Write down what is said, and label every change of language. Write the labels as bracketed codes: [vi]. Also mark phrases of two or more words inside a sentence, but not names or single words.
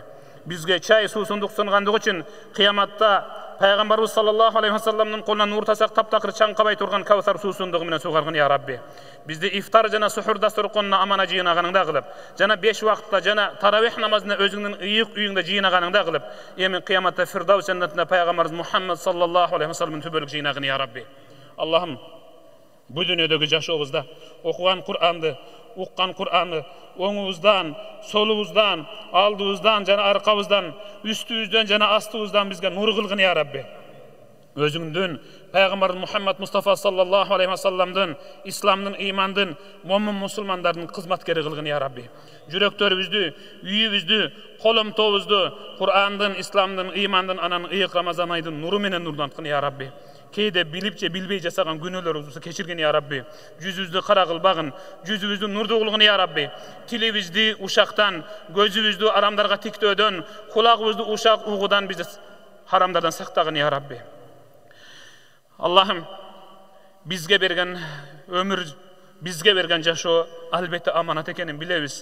[ky] Бизге чай суусундук сунгандыгы үчүн кыяматта Пайгамбарыбыз [ar] صلى الله عليه وسلم [ky] колунан нур тасак таптакыр чаңкабай турган кавсар суусундугу менен сугаргын [ar] يا رب. [ky] Бизди ифтар жана сухур дасторконуна амана жыйнаганыңда кылып, жана 5 вакытта жана таравих намазына өзүңдүн ыйык үйүңдө жыйнаганыңда кылып, эми кыяматта Фирдаус жаннатына Пайгамбарыбыз Мухаммад [ar] صلى الله عليه وسلم [ky] түбөлүк жыйнагын [ar] يا رب. [ky] Аллахым бу дүйнөдөгү жашообузда окуган Кур'анды, уккан Кур'анды оңубуздан, солубуздан, алдыбыздан жана аркабыздан, үстүбүздөн жана астыбыздан бизге нур кылгын [ar] يا رب. [ky] Өзүңдүн Пайгамбар Мухаммад Мустафа [ar] صلى الله عليه وسلم, [ky] исламдын, ыймандын, момун мусулмандардын кызматкери кылгын [ar] يا رب. [ky] Жүрөктөрүбүздү, үйүбүздү, коломтобузду Кур'андын, исламдын, ыймандын, анан ыйык Рамазан айдын нуру менен нурланткын [ar] يا رب. [ky] Кейде билип же билбей жасаган күнөөлөрүбүздү кечиргин [ar] يا رب. [ky] Жүзүбүздү кара кылбагын, жүзүбүздү нурдуу кылгын [ar] يا رب. [ky] Тилибизди ушактан, көзүбүздү арамдарга тиктөөдөн, кулагыбызды ушак угудан бизди харамдардан сактагын [ar] يا رب. [ky] Аллахым бизге берген өмүр, бизге берген жашоо албетте аманат экенин билебиз.